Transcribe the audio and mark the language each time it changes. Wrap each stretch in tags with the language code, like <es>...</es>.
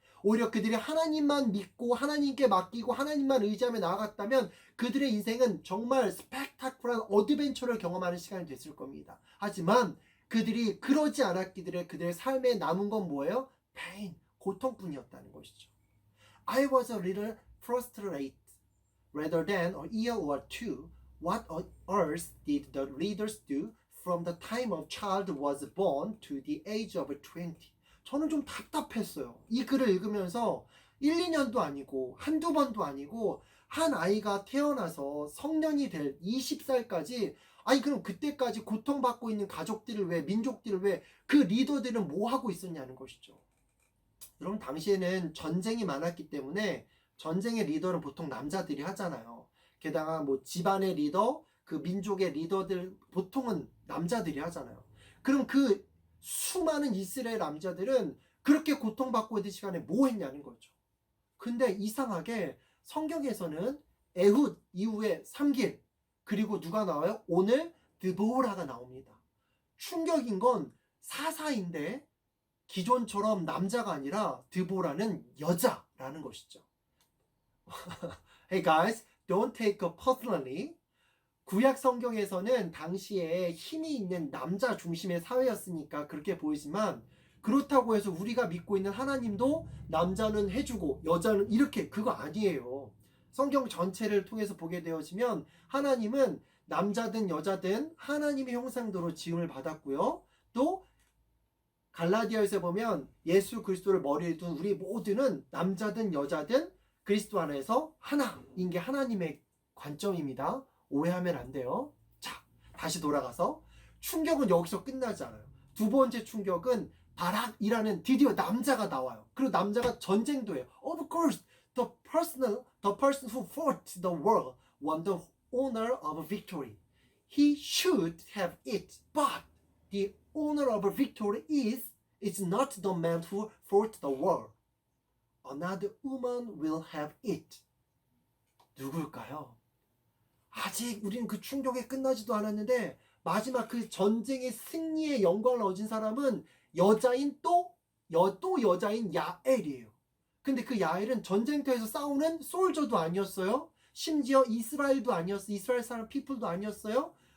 <ko>오히려 그들이 하나님만 믿고 하나님께 맡기고 하나님만 의지하며 나아갔다면 그들의 인생은 정말 스펙타클한 어드벤처를 경험하는 시간이 됐을 겁니다. 하지만 그들이 그러지 않았기에 그들의 삶에 남은 건 뭐예요? pain, 고통뿐이었다는 것이죠.</ko> <en>I was a little frustrated. Rather than a year or two, what on earth did the leaders do from the time a child was born to the age of 20?</en> <ko>저는 좀 답답했어요. 이 글을 읽으면서 1, 2년도 아니고 한두 번도 아니고 한 아이가 태어나서 성년이 될 20살까지 아니 그럼 그때까지 고통받고 있는 가족들을 왜 민족들을 왜 그 리더들은 뭐 하고 있었냐는 것이죠. 여러분 당시에는 전쟁이 많았기 때문에 전쟁의 리더는 보통 남자들이 하잖아요. 게다가 뭐 집안의 리더 그 민족의 리더들 보통은 남자들이 하잖아요. 그럼 그 수많은 이스라엘 남자들은 그렇게 고통받고 있는 시간에 뭐 했냐는 거죠. 근데 이상하게 성경에서는 에훗 이후에 3길 그리고 누가 나와요? 오늘 드보라가 나옵니다. 충격인 건 사사인데 기존처럼 남자가 아니라 드보라는 여자라는 것이죠.</ko> <en>Hey guys, don't take it personally.</en> <ko>구약 성경에서는 당시에 힘이 있는 남자 중심의 사회였으니까 그렇게 보이지만 그렇다고 해서 우리가 믿고 있는 하나님도 남자는 해주고 여자는 이렇게 그거 아니에요. 성경 전체를 통해서 보게 되어지면 하나님은 남자든 여자든 하나님의 형상대로 지음을 받았고요. 또 갈라디아에서 보면 예수 그리스도를 머리에 둔 우리 모두는 남자든 여자든 그리스도 안에서 하나인 게 하나님의 관점입니다. 오해하면 안 돼요. 자, 다시 돌아가서 충격은 여기서 끝나지 않아요. 두 번째 충격은 바락이라는 드디어 남자가 나와요. 그리고 남자가 전쟁도 해요.</ko> <en>Of course, the person who fought the war won the honor of victory. He should have it, but the honor of victory is not the man who fought the war. Another woman will have it.</en> <ko>누굴까요? 아직 우리는 그 충격이 끝나지도 않았는데 마지막 그 전쟁의 승리의 영광을 얻은 사람은 여자인 또 여자인 야엘이에요. 근데 그 야엘은 전쟁터에서 싸우는 솔저도 아니었어요. 심지어 이스라엘도 아니었어요. 이스라엘 사람 피플도 아니었어요.</ko>